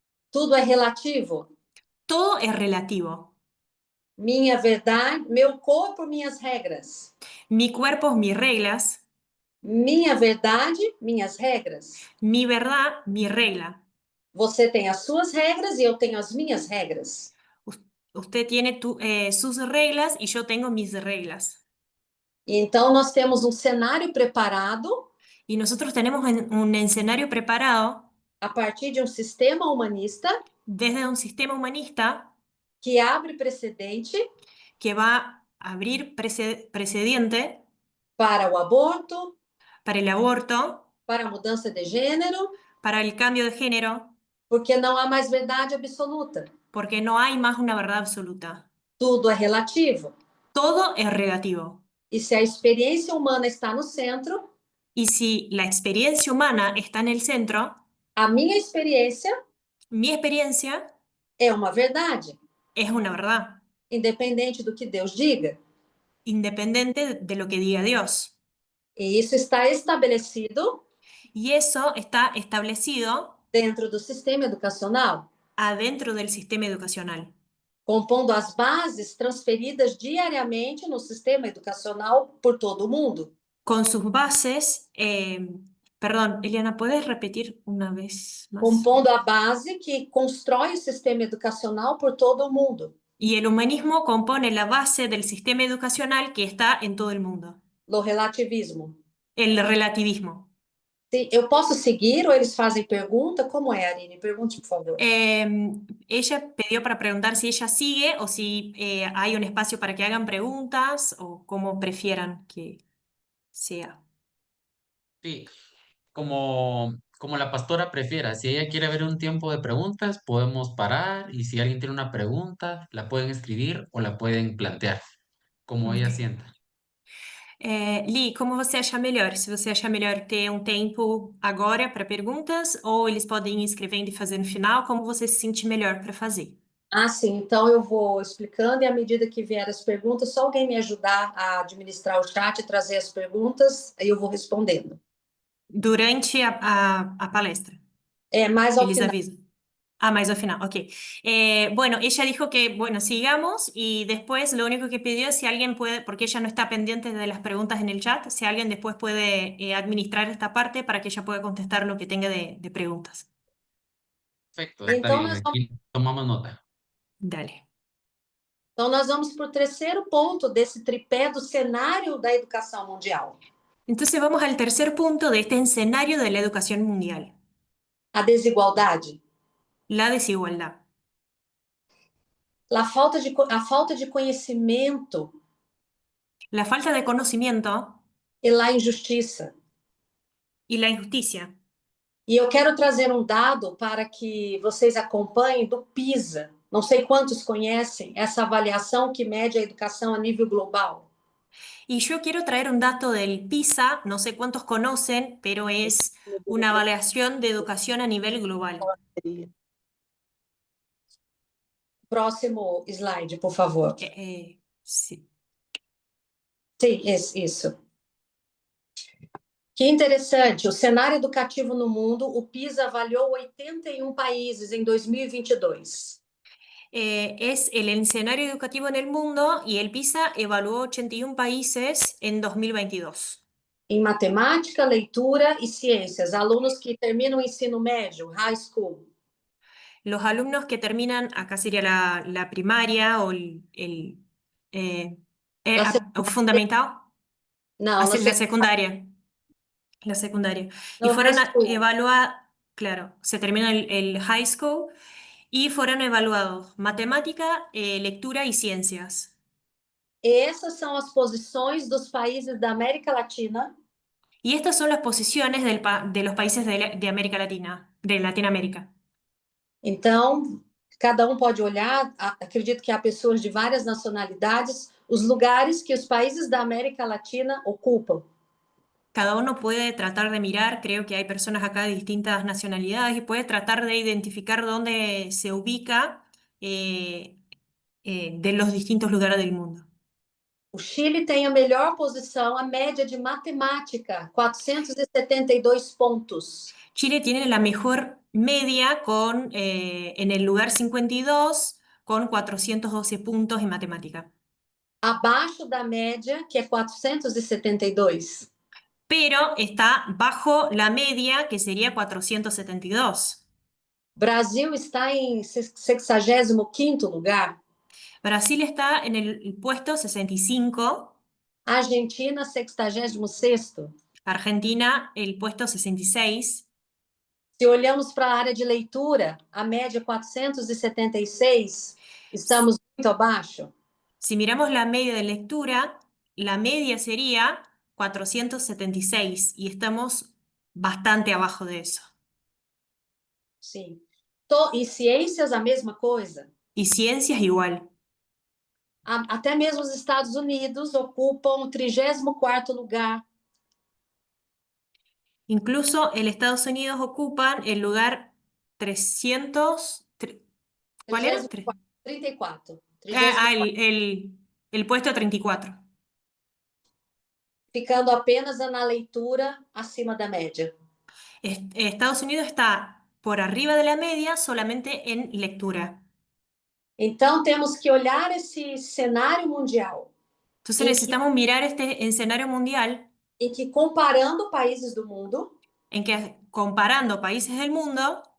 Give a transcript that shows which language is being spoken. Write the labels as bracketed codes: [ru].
[pt] Tudo é relativo. [es] Todo es relativo. [pt] Minha verdade, meu corpo, minhas regras. [es] Mi cuerpo, mis reglas. [pt] Minha verdade, minhas regras. [es] Mi verdad, mi regla. [pt] Você tem as suas regras e eu tenho as minhas regras. [es] Usted tiene sus reglas y yo tengo mis reglas. [pt] E então nós temos um cenário preparado [es] Y nosotros tenemos un escenario preparado [pt] a partir de um sistema humanista [es] desde un sistema humanista [pt] que abre precedente [es] que va a abrir precedente [pt] para o aborto, [es] para el aborto, [pt] para a mudança de gênero, [es] para el cambio de género, [pt] porque não há mais verdade absoluta. [es] porque no hay más una verdad absoluta. [pt] Tudo é relativo. [es] Todo es relativo. [pt] E se a experiência humana está no centro, [es] Y si la experiencia humana está en el centro, [pt] a minha experiência [es] mi experiencia [pt] é uma verdade, [es] es una verdad, [pt] independente do que Deus diga. [es] independiente de lo que diga Dios. [pt] E isso está estabelecido [es] Y eso está establecido [pt] dentro do sistema educacional, [es] adentro del sistema educacional, [pt] compondo as bases transferidas diariamente no sistema educacional por todo o mundo. [es] con sus bases. Perdón, Eliana, ¿puedes repetir una vez más? [pt] Compondo a base que constrói o sistema educacional por todo o mundo. [es] Y el humanismo compone la base del sistema educacional que está en todo el mundo. [pt] No relativismo. [es] El relativismo. [pt] Se eu posso seguir ou eles fazem pergunta? Como é, Aline? Pergunte, por favor. [es] Ella pidió para preguntar si ella sigue o si hay un espacio para que hagan preguntas o como prefieran que sea. Sí, como la pastora prefiera. Si ella quiere ver un tiempo de preguntas, podemos parar y si alguien tiene una pregunta, la pueden escribir o la pueden plantear, como ella Ok. sienta. [pt] Li, como você achar melhor? Se você achar melhor ter um tempo agora para perguntas ou eles podem ir escrevendo e fazer no final, como você se sentir melhor para fazer. Ah, sim. Então eu vou explicando e à medida que vier as perguntas, só alguém me ajudar a administrar o chat e trazer as perguntas, aí eu vou respondendo. Durante a palestra. Mais ao Eles final. [es] avisan. Ah, más al final, ok. Bueno, ella dijo que, bueno, sigamos y después lo único que pidió es si alguien puede, porque ella no está pendiente de las preguntas en el chat, si alguien después puede administrar esta parte para que ella pueda contestar lo que tenga de preguntas. Perfecto, está [pt] Então, [es] bien. [pt] nós [es] Aquí tomamos nota. Dale. [pt] Então, nós vamos para o terceiro ponto desse tripé do cenário da educação mundial. [es] Entonces vamos al tercer punto de este escenario de la educación mundial, [pt] A desigualdade. [es] la desigualdad. [pt] A falta de conhecimento [es] La falta de conocimiento [pt] e a injustiça. [es] y la injusticia. [pt] E eu quero trazer um dado para que vocês acompanhem do PISA. Não sei quantos conhecem essa avaliação que mede a educação a nível global. [es] Y yo quiero traer un dato del PISA, no sé cuántos conocen, pero es una evaluación de educación a nivel global. [pt] Próximo slide, por favor. [es] Sí. [pt] Sim, isso. Que interessante, o cenário educativo no mundo, o PISA avaliou 81 países em 2022. [es] Es el escenario educativo en el mundo y el PISA evaluó 81 países en 2022. [pt] Em matemática, leitura e ciências, alunos que terminam o ensino médio, high school. [es] Los alumnos que terminan, acá sería la primaria o fundamental, [pt] Não, [es] la secundaria. La secundaria. Y [pt] no high [es] fueron [pt] school. [es] evaluados, claro, se terminó el high school y fueron evaluados matemática, lectura y ciencias. [pt] Essas são as posições dos países da América Latina [es] Y estas son las posiciones de los países de América Latina, de Latinoamérica. [pt] Então, cada pode olhar, acredito que há pessoas de várias nacionalidades, os lugares que os países da América Latina ocupam. [es] Cada uno puede tratar de mirar, creo que hay personas acá de distintas nacionalidades y puede tratar de identificar dónde se ubica de los distintos lugares del mundo. [pt] O Chile tem a melhor posição, a média de matemática, 472 pontos. [es] Chile tiene la mejor media en el lugar 52 con 412 puntos en matemática. [pt] Abaixo da média, que é 472. [es] Pero está bajo la media, que sería 472. [pt] Brasil está em 65º lugar. [es] Brasil está en el puesto 65, [pt] Argentina, 66º. [es] Argentina el puesto 66. [pt] Se olhamos para a área de leitura, a média 476, estamos muito abaixo. [es] Si miramos la media de lectura, la media sería 476 y estamos bastante abajo de eso. [pt] Sim. E ciências, a mesma coisa. [es] Y ciencias igual. [pt] Até mesmo os Estados Unidos ocupam o 34º lugar. [es] Incluso el Estados Unidos ocupan el lugar 300. ¿Cuál era? 34. El puesto 34. [pt] Ficando apenas na leitura acima da média. [es] Estados Unidos está por arriba de la media solamente en lectura. [pt] Então, temos que olhar esse cenário mundial. [es] Entonces necesitamos mirar este escenario mundial [pt] em que, comparando países do mundo, [es] en que comparando países del mundo